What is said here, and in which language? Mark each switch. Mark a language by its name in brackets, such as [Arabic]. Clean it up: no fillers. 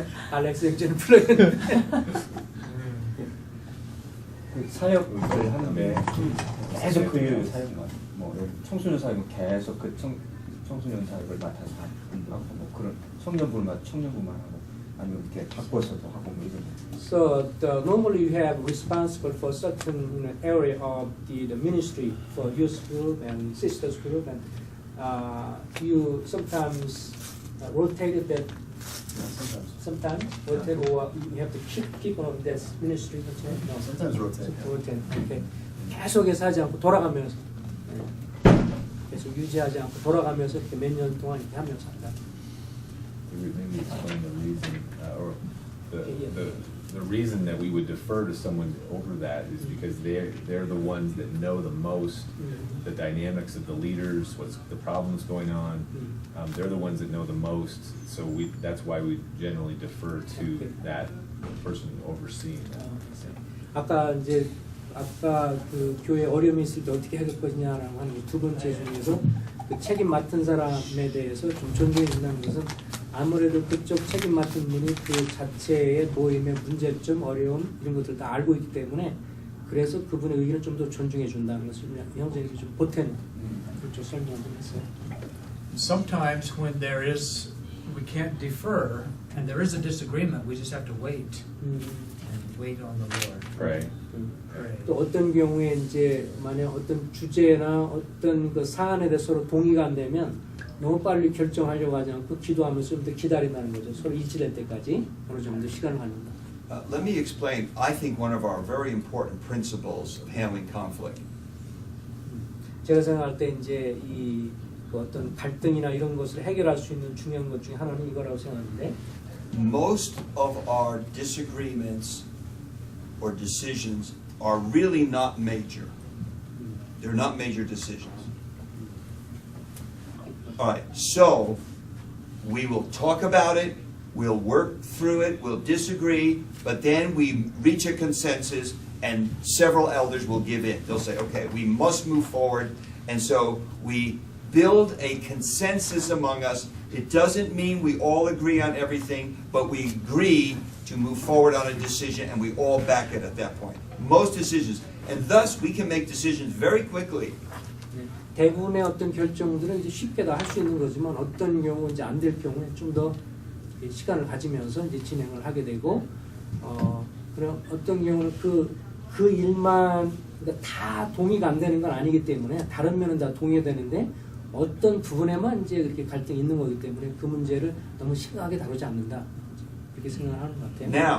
[Korean] 알렉스 형제는 풀어야겠는데. 그 사역을 하는데 계속 그 일을 뭐 청소년 사역은 계속 그 청소년 사역을 맡아서 하고 뭐 그런 청년부만 하고 아니면 이렇게 바꿔서도 하고 뭐 이런. [English] So normally you have responsible for certain area of the ministry for youth group and sisters group, and you sometimes rotate that. Sometimes rotate, or you have to keep on that ministry. No, sometimes rotate. rotate. Okay. [Korean] 계속해서 하지 않고 돌아가면서 계속 유지하지 않고 돌아가면서 이렇게 몇 년 동안 이렇게 하면서 한다. [English] Maybe explain the reason, or Yeah. the reason that we would defer to someone over that is because they're the ones that know the most the dynamics of the leaders, what's the problems going on. They're the ones that know the most, so that's why we generally defer to that person overseeing that. [Korean] 아까 그 교회 어려움이 있을 때 어떻게 해결 것이냐라고 하는 두 번째 중에서 그 책임 맡은 사람에 대해서 좀 존중해 준다는 것은 아무래도 그쪽 책임 맡은 분이 그 자체의 모임의 문제점, 어려움 이런 것들 다 알고 있기 때문에 그래서 그분의 의견을 좀 더 존중해 준다는 것을 형제님이 좀 보태는 그쪽 설명을 했어요. [English] Sometimes when we can't defer and there is a disagreement, we just have to wait and wait on the Lord. Pray. Pray. [Korean] 또 어떤 경우에 이제 만약 어떤 주제나 어떤 그 사안에 대해서 서로 동의가 안 되면 너무 빨리 결정하려고 하지 않고 기도하면서 좀 더 기다린다는 거죠. 서로 일치될 때까지 어느 정도 시간을 갖는다. [English] Let me explain, I think one of our very important principles of handling conflict. [Korean] 제가 생각할 때 이제 이 어떤 갈등이나 이런 것을 해결할 수 있는 중요한 것 중에 하나는 이거라고 생각하는데 [English] Most of our disagreements or decisions are really not major. They're not major decisions. All right, so we will talk about it, we'll work through it, we'll disagree, but then we reach a consensus and several elders will give in. They'll say, okay, we must move forward. And so we build a consensus among us. It doesn't mean we all agree on everything, but we agree to move forward on a decision and we all back it at that point. Most decisions. And thus we can make decisions very quickly. [Korean] 대부분의 어떤 결정들은 이제 쉽게 다 할 수 있는 거지만 어떤 경우 이제 안 될 경우에 좀 더 시간을 가지면서 이제 진행을 하게 되고 그럼 어떤 경우는 그 일만 그러니까 다 동의가 안 되는 건 아니기 때문에 다른 면은 다 동의되는데 어떤 부분에만 이제 그렇게 갈등이 있는 거기 때문에 그 문제를 너무 심각하게 다루지 않는다 그렇게 생각을 하는 것 같아요.